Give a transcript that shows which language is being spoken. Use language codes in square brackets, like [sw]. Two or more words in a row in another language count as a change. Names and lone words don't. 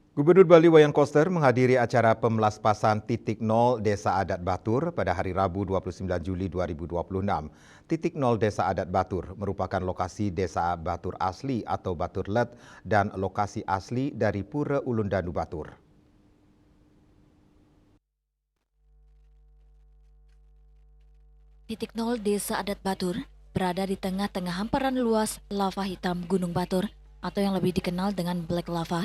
[id] Gubernur Bali Wayan Koster menghadiri acara pemelaspasan titik nol Desa Adat Batur pada hari Rabu 29 Juli 2026. Titik nol Desa Adat Batur merupakan lokasi Desa Batur asli atau Batur Let dan lokasi asli dari Pura Ulundanu Batur. Titik nol Desa Adat Batur berada di tengah-tengah hamparan luas lava hitam Gunung Batur atau yang lebih dikenal dengan Black Lava.